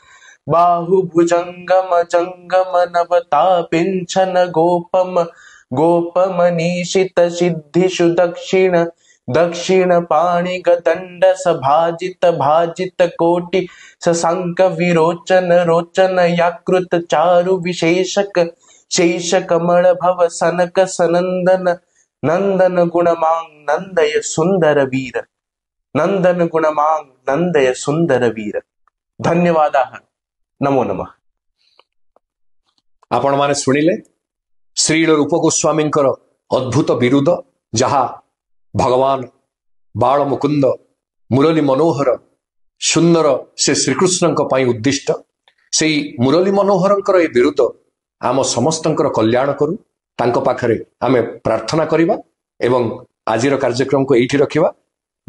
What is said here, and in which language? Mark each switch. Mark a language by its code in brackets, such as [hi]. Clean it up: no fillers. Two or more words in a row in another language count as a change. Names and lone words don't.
[sa] बाहुभुजंगम जंगम नवतापिंचन गोपम गोपमनीषित सिद्धिषु दक्षिण दक्षिण पाणिग दंड सभाजित भाजित कोटि सशंक विरोचन रोचन याकृत चारु विशेषक शेष कमल भव सनक सनंदन नंदन गुणमांग नंदय सुंदर वीर नंदन गुणमांग नंदय सुंदर वीर। धन्यवादाः। नमो नमः। [or] ଆପଣ ମାନେ ଶୁଣିଲେ ଶ୍ରୀ ରୂପ ଗୋସ୍ୱାମୀଙ୍କର ଅଦ୍ଭୁତ ବିରୁଦ ଯାହା ଭଗବାନ ବାଳ ମୁକୁନ୍ଦ ମୁରଲୀ ମନୋହର ସୁନ୍ଦର ସେ ଶ୍ରୀକୃଷ୍ଣ ପାଇଁ ଉଦ୍ଦିଷ୍ଟ ସେ ମୁରଲୀ ମନୋହରଙ୍କର ଏ ବିରୁଦ ଆମ ସମସ୍ତଙ୍କର କଲ୍ୟାଣ କରୁ ତାଙ୍କ ପାଖରେ ଆମେ ପ୍ରାର୍ଥନା କରିବା ଏବଂ ଆଜିର କାର୍ଯ୍ୟକ୍ରମ କୁ ଏଠି ରଖିବା।